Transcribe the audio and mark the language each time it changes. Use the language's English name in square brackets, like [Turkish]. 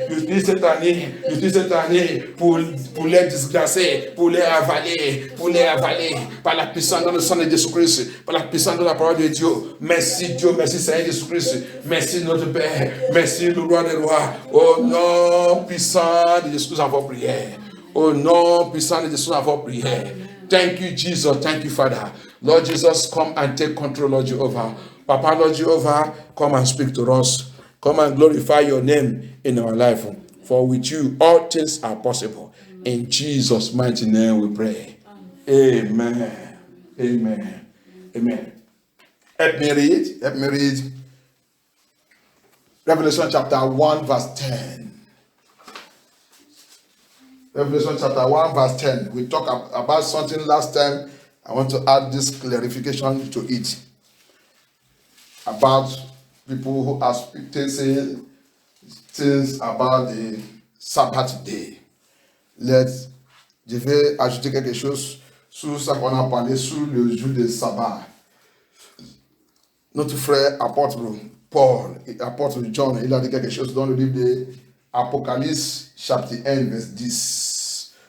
[French] J'utilise cette année pour les disgracer, pour les avaler, par la puissance dans le sang de Jésus-Christ, par la puissance de la parole de Dieu. Merci Dieu, merci Seigneur Jésus-Christ, merci notre Père, merci le roi des rois. Au nom puissant de Jésus, nous avons prié. Au nom puissant de Jésus, nous avons prié. [English] Thank you, Jesus. Thank you, Father. Lord Jesus, come and take control, Lord Jehovah. Papa, Lord Jehovah, come and speak to us. Come and glorify your name in our life. For with you, all things are possible. In Jesus' mighty name we pray. Amen. Amen. Amen. Help me read. Revelation chapter 1, verse 10. Revelation chapter 1, verse 10. We talked about something last time. I want to add this clarification to it. About people who are saying things about the Sabbath day. [French] Je vais ajouter quelque chose sur ça qu'on a parlé sur le jour de sabbat. Notre frère apôtre Paul, apôtre John, il a dit quelque chose dans le livre de Apocalypse, chapitre 1, verset 10.